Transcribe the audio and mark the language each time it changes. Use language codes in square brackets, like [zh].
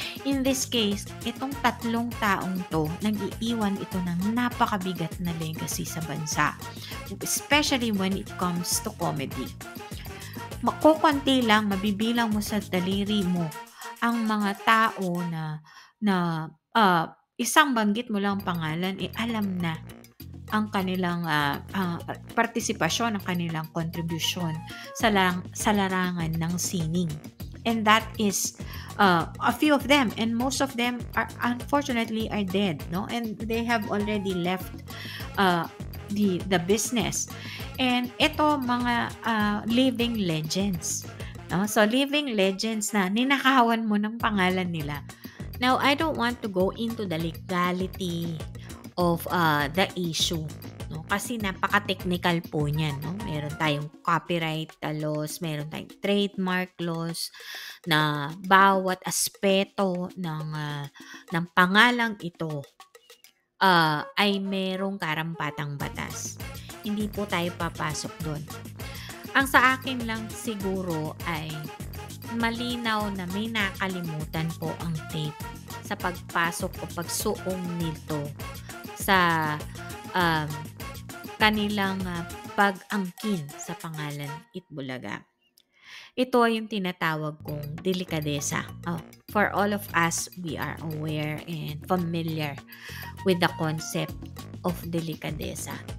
[en] In this case, [tl] itong tatlong taong to, nag-iiwan ito ng napakabigat na legacy sa bansa. [en] Especially when it comes to comedy. [tl] Kukunti lang, mabibilang mo sa daliri mo ang mga tao na isang banggit mo lang pangalan, alam na ang kanilang partisipasyon, ang kanilang contribution sa larangan ng sining. [en] And that is a few of them, and most of them are unfortunately are dead, no? And they have already left the business. [tl] And ito mga living legends, no? So living legends na ninakawan mo ng pangalan nila. [en] Now, I don't want to go into the legality of the issue, no? [tl] Kasi napaka-technical po niyan, no? Meron tayong copyright laws, meron tayong trademark laws na bawat aspeto ng pangalang ito ay merong karampatang batas. Hindi po tayo papasok doon. Ang sa akin lang siguro ay malinaw na may nakalimutan po ang tape sa pagpasok o pagsuong nito sa kanilang pag-angkin sa pangalan Itbulaga. Ito ay yung tinatawag kong delikadesa. [en] For all of us, we are aware and familiar with the concept of delikadesa.